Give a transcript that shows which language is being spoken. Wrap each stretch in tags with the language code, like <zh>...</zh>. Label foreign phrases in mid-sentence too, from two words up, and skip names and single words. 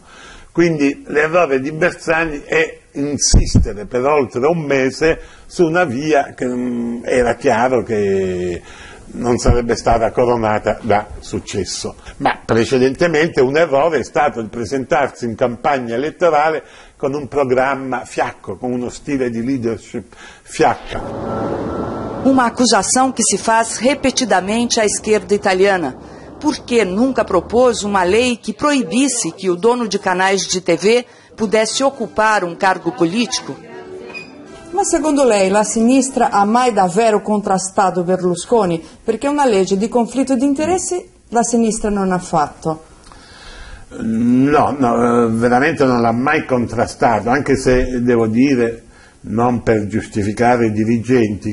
<it>Quindi l'errore di Bersani è insistere per oltre un mese su una via che era chiaro che non sarebbe stata coronata da successo. Ma precedentemente un errore è stato il presentarsi in campagna elettorale con un programma fiacco, con uno stile di leadership fiacca.</it> <pt>Uma acusação que se faz repetidamente à esquerda italiana. Por que nunca propôs uma lei que proibisse que o dono de canais de TV pudesse ocupar um cargo político?</pt> <it>Ma secondo lei la sinistra ha mai davvero contrastato Berlusconi? Perché una legge di conflitto di interessi la sinistra non ha fatto. No, veramente non l'ha mai contrastato, anche se devo dire, non per giustificare i dirigenti,</it>